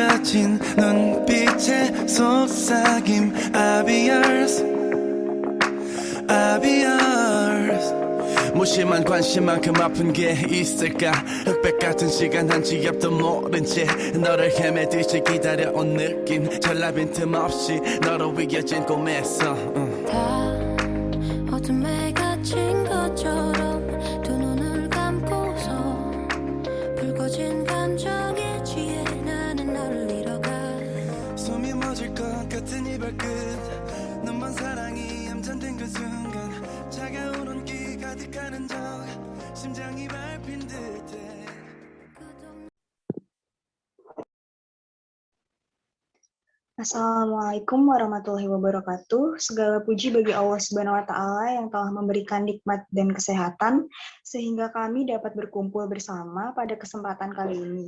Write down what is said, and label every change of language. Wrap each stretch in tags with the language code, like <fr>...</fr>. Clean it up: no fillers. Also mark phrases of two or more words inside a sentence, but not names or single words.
<ko>거친 눈빛의 속삭임</ko> <en>I'll be yours I'll be yours</en> <ko>무심한 관심만큼 아픈 게 있을까 흑백 같은 시간 한치 앞도 모른 채 너를 헤매듯이 기다려온 느낌 전라 빈틈 없이 너로 이어진 꿈에서 다 어둠에 갇힌 것처럼 두 눈을 감고서 붉어진 감정에 취해 나는 너를 잃어가 숨이 멎을 것 같은 이 발끝 너만 사랑이 얌전된 그 순간 차가운 온기 가득하는 적 심장이 밟힌 듯해</ko> <ar>السلام عليكم ورحمة الله وبركاته.</ar> <id>Segala puji bagi Allah</id> <ar>سبحانه وتعالى</ar> <id>yang telah memberikan nikmat dan kesehatan sehingga kami dapat berkumpul bersama pada kesempatan kali ini.</id>